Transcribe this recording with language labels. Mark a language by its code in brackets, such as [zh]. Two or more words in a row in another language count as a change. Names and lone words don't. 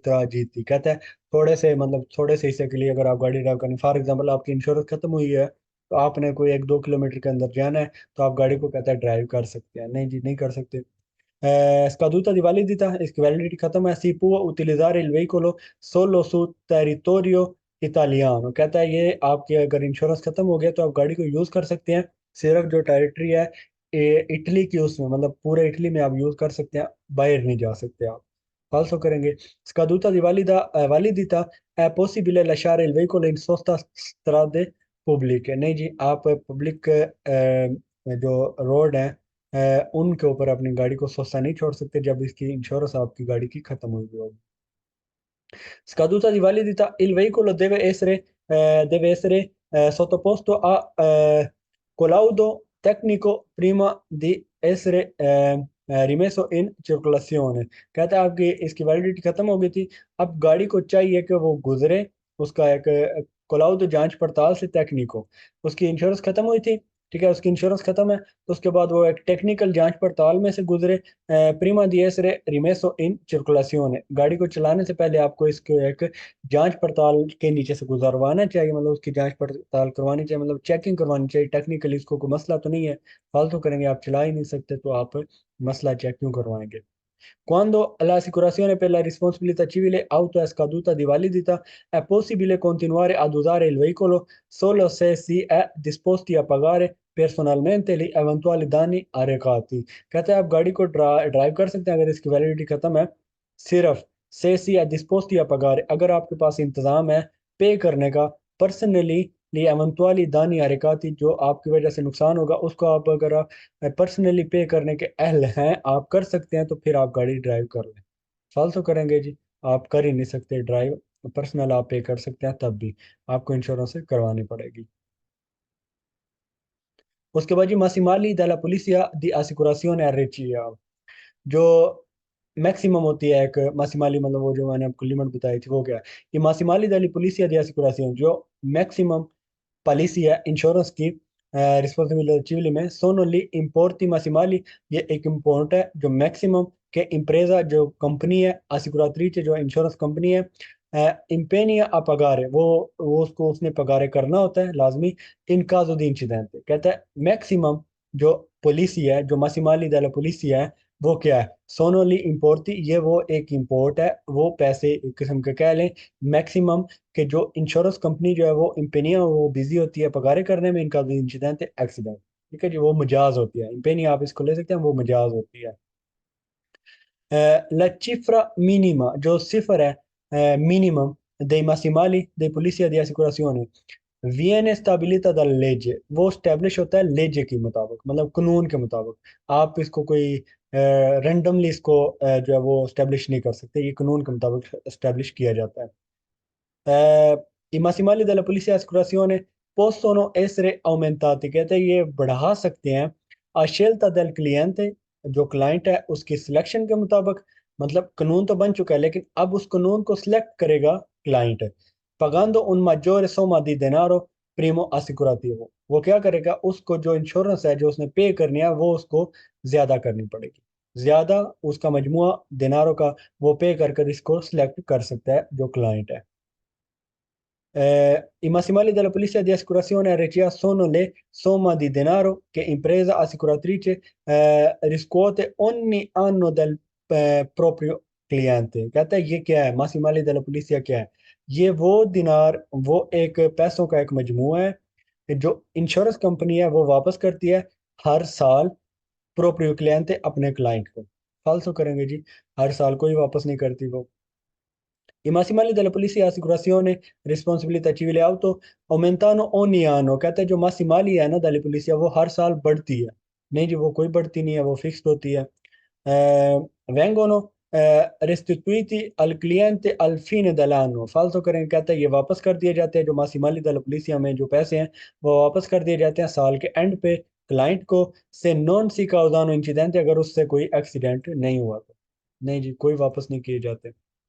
[it] tragitti, [hi] कहते हैं थोड़े से मतलब थोड़े से हिस्से के लिए अगर आप गाड़ी ड्राइव करनी, [en] for example [hi] आपकी इंश्योरेंस खत्म हुई है तो आपने कोई 1-2 किलोमीटर के अंदर जाना है, तो आप गाड़ी को कहते हैं ड्राइव कर सकते हैं। नहीं जी, नहीं कर सकते। [it] Scaduta di validità, [hi] इसकी वैलिडिटी खत्म है, [it] si può utilizzare il veicolo solo su territorio italiano, [hi] कहता है ये आपकी अगर इंश्योरेंस खत्म हो गया तो आप गाड़ी को यूज कर सकते हैं सिर्फ जो टेरिटरी है इटली की, उसमें मतलब पूरे इटली में आप यूज कर सकते हैं, बाहर नहीं जा सकते आप। फालसो करेंगे। [it] Scaduta di validità è possibile lasciare il veicolo in sosta strade pubbliche, [hi] नहीं जी, आप पब्लिक जो रोड है उनके ऊपर अपनी गाड़ी को सस्ता नहीं छोड़ सकते जब इसकी इंश्योरेंस आपकी गाड़ी की खत्म हुई होगी। [it] Scaduta di validità, il veicolo deve essere sottoposto a collaudo tecnico prima di essere rimesso in circolazione, [hi] कहता है आपकी इसकी वैलिडिटी खत्म हो गई थी, अब गाड़ी को चाहिए कि वो गुजरे उसका एक कोलाउद जांच पड़ताल से टेक्निको, उसकी इंश्योरेंस खत्म हुई थी, ठीक है, उसकी इंश्योरेंस खत्म है तो उसके बाद वो एक टेक्निकल जांच पड़ताल में से गुजरे [it] prima di essere rimesso in circolazione, [hi] गाड़ी को चलाने से पहले आपको इसको एक जांच पड़ताल के नीचे से गुजरवाना चाहिए, मतलब उसकी जांच पड़ताल करवानी चाहिए, मतलब चेकिंग करवानी चाहिए। टेक्निकली इसको कोई मसला तो नहीं है, फालतू करेंगे आप चला ही नहीं सकते तो आप मसला चेक क्यों करवाएंगे। [it] Quando l'assicurazione per la responsabilità civile auto è scaduta di validità, è possibile continuare ad usare il veicolo solo se si è disposti a pagare personalmente gli eventuali danni arrecati, [hi] कहते हैं आप गाड़ी को ड्राइव कर सकते हैं अगर इसकी वैलिडिटी खत्म है, सिर्फ [it] se si è disposti a pagare, [hi] अगर आपके पास इंतजाम है पे करने का पर्सनली [it] gli eventuali danni arrecati, [hi] जो आपकी वजह से नुकसान होगा उसको आप अगर पर्सनली पे करने के अहल हैं आप कर सकते हैं, तो फिर आप गाड़ी ड्राइव कर लें। फालतू करेंगे जी, आप कर ही नहीं सकते ड्राइव, पर्सनल आप पे कर सकते हैं तब भी आपको इंश्योरेंस करवानी पड़ेगी। उसके बाद जी मासिमाली [it] della polizia di assicurazione RCA, [hi] जो मैक्सिमम होती है एक मासिमाली, मतलब वो जो मैंने आपको लिमिट बताई थी वो क्या है, ये मासिमाली [it] della polizia di assicurazione [hi] जो मैक्सिमम पॉलिसी है इंश्योरेंस की रिस्पॉन्सिबिलिटी चिवली में, [it] sono gli importi massimali, [hi] ये एक इम्पोर्ट है जो मैक्सिमम के इम्प्रेजा जो कंपनी है असिकुरात्रीचे जो इंश्योरेंस कंपनी है [it] impegna a pagare, [hi] वो उसको उसने पगारे करना होता है लाजमी, [it] in caso di incidente, [hi] कहता है मैक्सिमम जो पॉलिसी है जो मासिमाली दला पॉलिसी है वो क्या है, [it] sono gli importi, [hi] ये वो एक इम्पोर्ट है, वो पैसे एक किस्म के कह लें मैक्सिमम कि जो इंश्योरेंस कंपनी जो है वो इंपेनिया वो बिजी होती है पगारे करने में, इनका इंसिडेंट है एक्सीडेंट, ठीक है जी, वो मजाज होती है, इंपेनिया आप इसको ले सकते हैं, वो मजाज होती है। [it] La cifra minima [hi] जो सिफर है [it] मिनिमम dei massimali dei polizia di assicurazione viene stabilita dalla legge, [hi] वो स्टैब्लिश होता है लेजे के मुताबिक, मतलब कानून के मुताबिक, आप इसको कोई रेंडमली इसको जो है वो स्टैब्लिश नहीं कर सकते, ये कानून के मुताबिक स्टैब्लिश किया जाता है। [it] I massimali della polizia di assicurazione possono essere aumentati, [hi] कहते हैं ये बढ़ा सकते हैं [it] a scelta del cliente, [hi] जो क्लाइंट है उसकी सिलेक्शन के मुताबिक, मतलब कानून तो बन चुका है लेकिन अब उस कानून को सिलेक्ट करेगा क्लाइंट, [it] pagando un maggiore somma di denaro primo assicurativo, [hi] वो क्या करेगा उसको जो इंश्योरेंस है जो उसने पे करनी है वो उसको ज्यादा करनी पड़ेगी, ज्यादा उसका मजमुआ दिनारों का वो पे कर कर इसको सिलेक्ट कर सकता है जो क्लाइंट है। [it] I massimali della polizia di assicurazione RCA sono le somma di denaro che impresa assicuratrice riscuote ogni anno dal proprio cliente, [hi] कहता है ये क्या है [it] massimali della polizia [hi] क्या है, ये वो दिनार वो एक पैसों का एक मजमूआ है कि जो इंश्योरेंस कंपनी है वो वापस करती है हर साल [it] proprio cliente [hi] अपने क्लाइंट को। फालसो करेंगे जी, हर साल कोई वापस नहीं करती वो। [it] I massimali della polizia di assicurazione responsabilità civile auto aumentano ogni anno [hi] कहते हैं जो massimali है ना [it] della polizia [hi] वो हर साल बढ़ती है नहीं जी वो कोई बढ़ती नहीं है वो फिक्स होती है [it] vengono restituiti al cliente al fine dell'anno [hi] फालतू करें कहते हैं ये वापस कर दिए जाते हैं जो [it] massimali della polizia [hi] में जो पैसे हैं वो वापस कर दिए जाते हैं साल के एंड पे क्लाइंट को [it] se non si causano incidente [hi] अगर उससे कोई एक्सीडेंट नहीं हुआ तो नहीं जी कोई वापस नहीं किए जाते